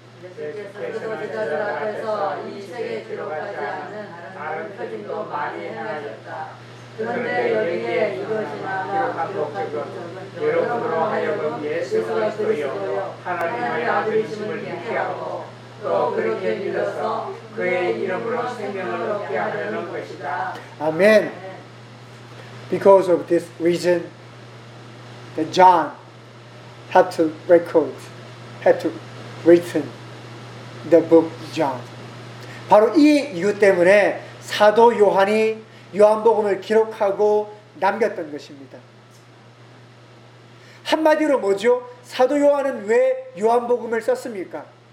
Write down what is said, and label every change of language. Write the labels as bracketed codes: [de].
[ko] 예수께서 그 제자들 앞에서 이 세계에 기록하지 않은 다른 표징도 많이 행하셨다. 그런데 여기에 이것이나마 기록한 것은 여러분으로 하여금 예수 그리스도요 하나님의 아들이심을 믿게하고 또 그렇게 믿어서 그의 이름으로 생명을 얻게 하려는 것이다. 아멘. [en] Because of this reason, that John had to record, had to written the book John. [ko] 바로 이 이유 때문에 사도 요한이 요한복음을 기록하고 남겼던 것입니다. 한마디로 뭐죠? 사도 요한은 왜 요한복음을 썼습니까?